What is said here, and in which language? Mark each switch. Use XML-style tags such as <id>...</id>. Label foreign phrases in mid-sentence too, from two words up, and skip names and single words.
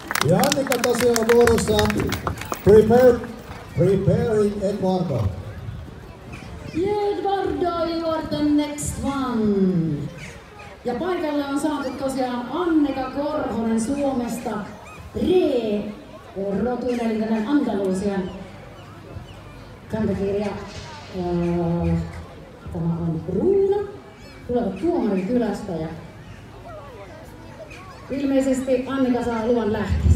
<fi>Ja Annika tosiaan vuorossa preparing Eduardo.</fi> <en>Yeah, Eduardo, you are the next one.</en> <fi>Ja paikalle on saatu tosiaan Annika Korhonen Suomesta. Rotuinen, eli tämän Andalusian kantakirja. Tämä on Bruno. Tulevat Tuomarin kylästä ja ilmeisesti Annika saa luvan lähteä.</fi>